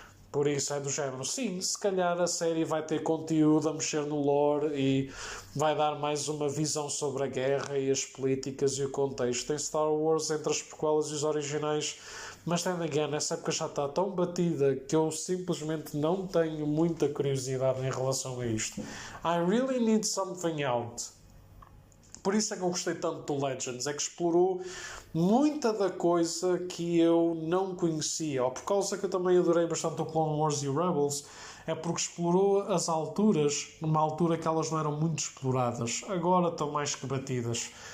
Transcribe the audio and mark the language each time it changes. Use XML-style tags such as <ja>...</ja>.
<pt>Por isso é do género, sim, se calhar a série vai ter conteúdo a mexer no lore e vai dar mais uma visão sobre a guerra e as políticas e o contexto em Star Wars entre as prequelas e os originais, mas</pt> <en>then again,</en> <pt>essa época já está tão batida que eu simplesmente não tenho muita curiosidade em relação a isto.</pt> <en>I really need something out.</en> <pt>Por isso é que eu gostei tanto do Legends, é que explorou muita da coisa que eu não conhecia, ou por causa que eu também adorei bastante o Clone Wars e o Rebels, é porque explorou as alturas, numa altura que elas não eram muito exploradas, agora estão mais que batidas.</pt>